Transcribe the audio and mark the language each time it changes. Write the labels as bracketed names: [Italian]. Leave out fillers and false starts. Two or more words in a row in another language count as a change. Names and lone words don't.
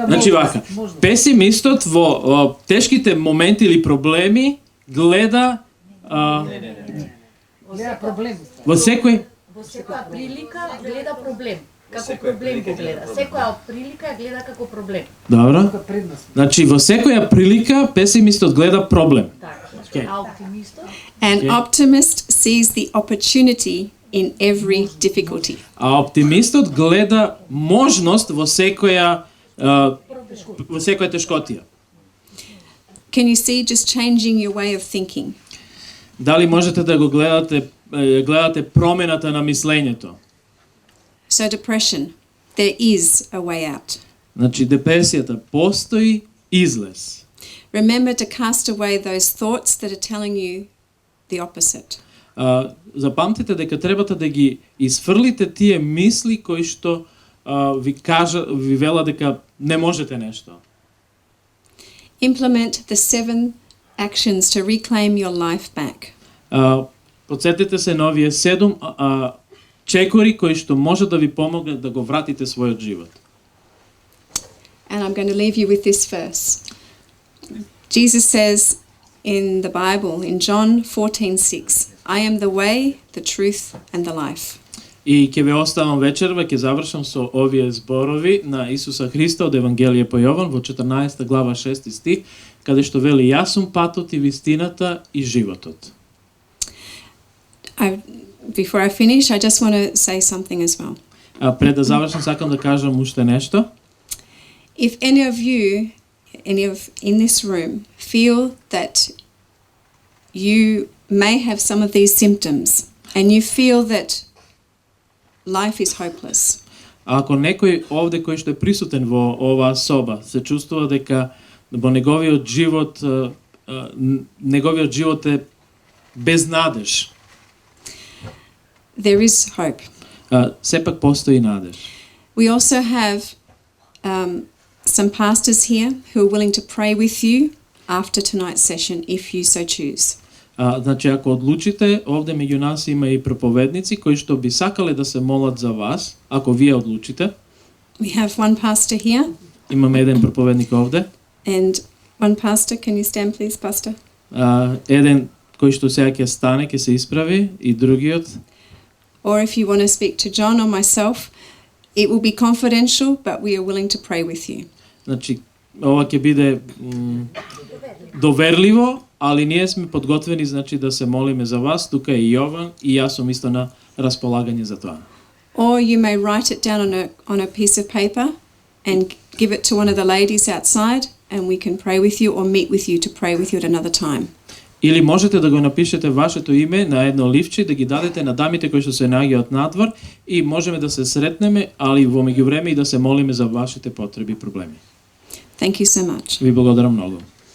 [Macedonian] Значи вака, песимистот во тешките моменти или проблеми гледа проблем. Во секоја прилика гледа проблем. Како проблем го гледа. Секоја прилика гледа како проблем. Добро. Значи во секоја прилика песимистот гледа проблем. Така. А оптимистот? [English] An optimist sees the opportunity in every difficulty. [Macedonian] А оптимистот гледа можност во секоја тешкотија. [English] Can you see just changing your way of thinking? [Macedonian] Дали можете да го гледате промената на мислењето? [English] So depression, there is a way out. [Macedonian] Значи депресијата постои излез. [English] Remember to cast away those thoughts that are telling you the opposite. [Macedonian] Запамтите дека требате да ги изфрлите тие мисли кои што ви вела дека не можете нешто. [English] Implement the 7 actions to reclaim your life back. [Macedonian] Подсетете се на овие 7 чекори кои што може да ви помогнат да го вратите својот живот. [English] And I'm going to leave you with this verse. Jesus says in the Bible, in John 14:6, I am the way, the truth and the life. [Macedonian] И ќе ве оставам вечерва, ќе завршам со овие зборови на Исуса Христа од Евангелие по Јован во 14 глава 6 стих, каде што вели јас сум патот и вистината и животот. [English] Before I finish, I just want to say something as well. [Macedonian] Пред да завршам сакам да кажам уште нешто. [English] If any of you, in this room, feel that you may have some of these symptoms and you feel that life is hopeless. [Macedonian] Ако некој овде кој што е присутен во оваа соба се чувствува дека во неговиот живот е без надеж. [English] There is hope. [Macedonian] Сепак постои надеж. [English] We also have some pastors here who are willing to pray with you after tonight's session if you so choose. [Macedonian] Значи ако одлучите, овде меѓу нас има и проповедници кои што би сакале да се молат за вас, ако вие одлучите. [English] We have one pastor here. [Macedonian] Имаме еден проповедник овде. [English] And one pastor, can you stand please, pastor? [Macedonian] Еден кој што сега ќе стане, ќе се исправи, и другиот. [English] Or if you want to speak to John or myself, it will be confidential, but we are willing to pray with you. [Macedonian] Значи ова ќе биде доверливо, ali ние сме подготвени значи да се молиме за вас, тука е Јован и јас сум исто на располагање за тоа. [English] Or you may write it down on a piece of paper and give it to one of the ladies outside and we can pray with you or meet with you to pray with you at another time. [Macedonian] Или можете да го напишете вашето име на едно ливче, да ги дадете на дамите кои што се наоѓаат надвор и можеме да се сретнеме, али во меѓувреме и да се молиме за вашите потреби и проблеми. [English] Thank you so much. [Macedonian] Ви благодарам многу.